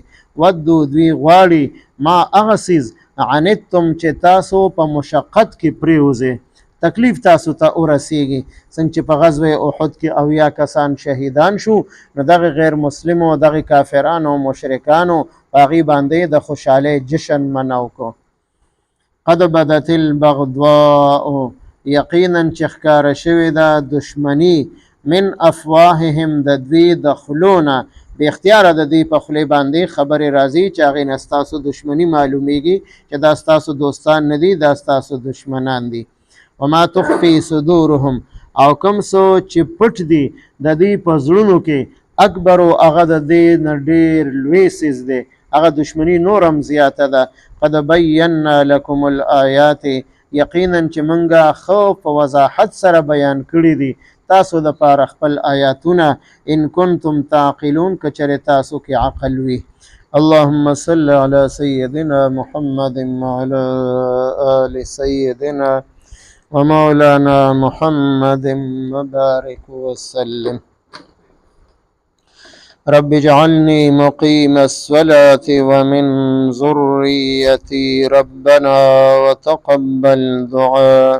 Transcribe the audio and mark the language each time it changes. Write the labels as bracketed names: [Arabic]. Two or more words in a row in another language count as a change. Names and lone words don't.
[Pashto] ودو، دوی غواړي، ما هغه څیز عنتم چې تاسو په مشقت کې پریوځئ، تکلیف تاسو ته ورسیږي. څنګه چې په غزوه احد کې 80 کسان شهیدان شو، نو دغه غیر مسلمو، دغه کافرانو، مشرکانو په هغې باندې د خوشحالۍ جشن مناو کو. [Arabic] قد بدت البغضاء، [Pashto] یقینا چې ښکاره شوې ده دشمني، [Arabic] من افواههم، [Pashto] د دوی د خولو نه. بې اختیاره د دوی په خولې باندې خبرې راځي چې هغې نه ستاسو دشمني معلومیږي چې دا ستاسو دوستان نه دي، دا ستاسو دشمنان دي. [Arabic] وما تخفي صدورهم، [Pashto] او کوم څه چې پټ دي د دوی په زړونو کې، اکبر، هغه د دې نه ډېر لوی څیز دی، هغه دشمني نورم زیاته ده. [Arabic] قد بینا لکم الآیات، [Pashto] یقینا چې موږ ښه په وضاحت سره بیان کړي دي تاسو دپاره خپل آیاتونه. [Arabic] ان کنتم تعقلون، [Pashto] که چېرې تاسو کې عقل وي. [Arabic] اللهم صل على سيدنا محمد وعلى آل سيدنا ومولانا محمد وبارك وسلم. رب اجعلني مقيم الصلاة ومن ذريتي ربنا وتقبل دعاء.